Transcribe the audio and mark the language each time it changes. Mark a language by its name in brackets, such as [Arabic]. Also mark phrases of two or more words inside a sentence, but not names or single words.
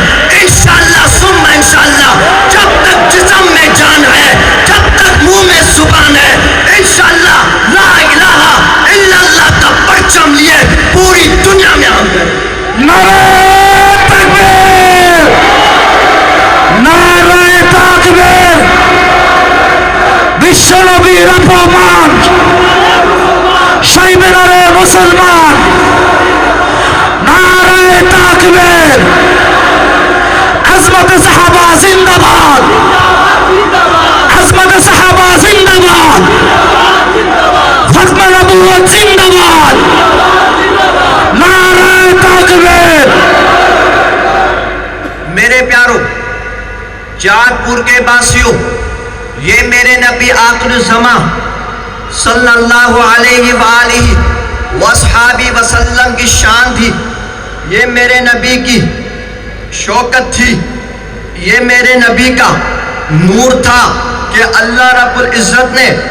[Urdu] انشاءاللہ ثم انشاءاللہ جب تک جسم میں جان ہے، جب تک منہ میں زبان ہے، انشاءاللہ [Arabic] لا الہ الا اللہ [Urdu] کا پرچم لیے پوری دنیا میں ہم گئے۔ نعرہ تکبیر، نعرہ تکبیر، [Bangla] বিশ্ব নবীর অপমান, সাইবেনারে মুসলমান, [Urdu] نعرۂ تکبیر، عظمت صحابہ زندہ باد، عظمت صحابہ زندہ باد، ختم نبوت زندہ باد، نعرۂ تکبیر. میرے پیارو، جات پور کے باسیوں، یہ میرے نبی آخر الزمان [Arabic] صلی اللہ علیہ وآلہ وصحابہ وسلم [Urdu] کی شان تھی، یہ میرے نبی کی شوکت تھی، یہ میرے نبی کا نور تھا کہ [Arabic] اللہ رب العزت [Urdu] نے